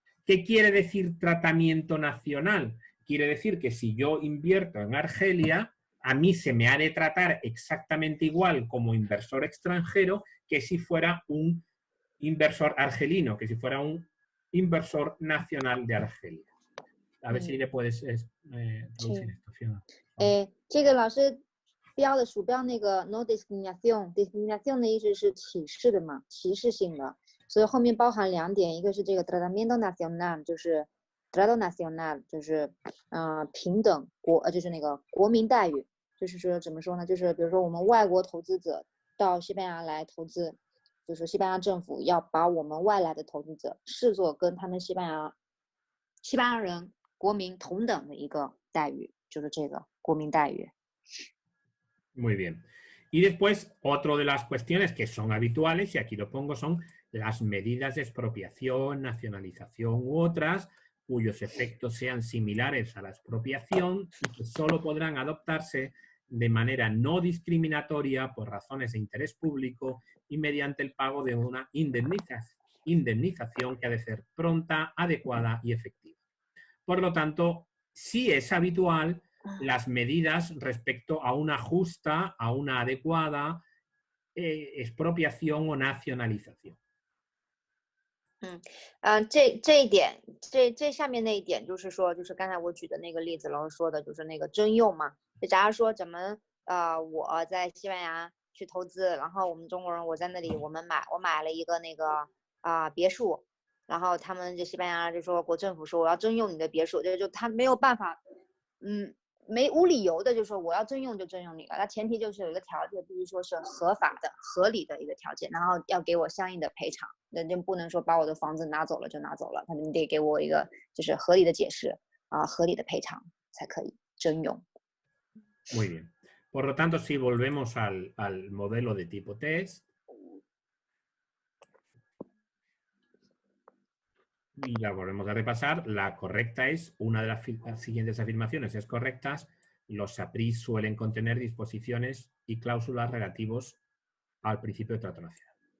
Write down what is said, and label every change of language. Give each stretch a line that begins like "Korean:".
Spanish: ¿Qué quiere decir tratamiento nacional? Quiere decir que si yo invierto en Argelia, a mí se me ha de tratar exactamente igual como inversor extranjero que si fuera un inversor argelino, que si fuera un inversor nacional de Argelia. A ver si le puedes traducir esto, Fiona.
Chinese: 这个老师标的鼠标那个 no discriminación 的意思是歧视的嘛，歧视性的，所以后面包含两点，一个是这个 tratamiento nacional， 就是 trato nacional， 就是平等就是那个国民待遇，就是说怎么说呢？就是比如说我们外国投资者到西班牙来投资，就是西班牙政府要把我们外来的投资者视作跟他们西班牙人国民同等的一个待遇，就是这个国民待遇。
Spanish: Muy bien. Y después, otra de las cuestiones que son habituales, y aquí lo pongo, son las medidas de expropiación, nacionalización u otras, cuyos efectos sean similares a la expropiación y que solo podrán adoptarse de manera no discriminatoria por razones de interés público y mediante el pago de una indemnización que ha de ser pronta, adecuada y efectiva. Por lo tanto, sí es habitual las medidas respecto a una justa, a una adecuada expropiación o nacionalización.
Chinese: 这一点，这下面那一点就是说，就是刚才我举的那个例子，老师说的就是那个征用嘛。就假如说咱们我在西班牙去投资，然后我们中国人我在那里我买了一个那个别墅，然后他们这西班牙就说国政府说我要征用你的别墅，就他没有办法，无理由的就说我要征用就征用你了，那前提就是有一个条件，必须说是合法的、合理的一个条件，然后要给我相应的赔偿，那就不能说把我的房子拿走了就拿走了，他们得给我一个就是合理的解释合理的赔偿才可以征用。
Spanish: Muy bien. Por lo tanto, si volvemos al modelo de tipo test y la volvemos a repasar, la correcta es, una de las siguientes afirmaciones es correcta, los APRIs suelen contener disposiciones y cláusulas relativos al principio de trato nacional.